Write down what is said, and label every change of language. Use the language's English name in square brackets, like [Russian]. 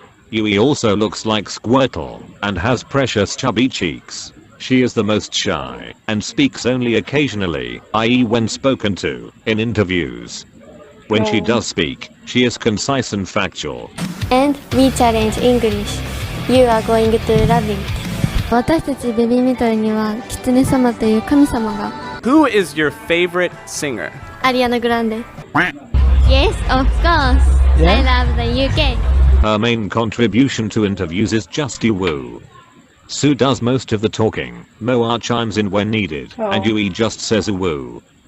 [English] Yui also looks like Squirtle and has precious chubby cheeks. She is the most shy and speaks only occasionally, i.e. when spoken to in interviews. When she does speak, she is concise and factual. And we challenge English. You are going to love it. [Japanese] 私たちベビーメタルにはキツネ様という神様が。 [English] Who is your favorite singer? アリアナグランデ。Yes, of course. I love the UK. Her main contribution to interviews is just Woo. Sue does most of the talking, Moa chimes in when needed, and Yui just says woo.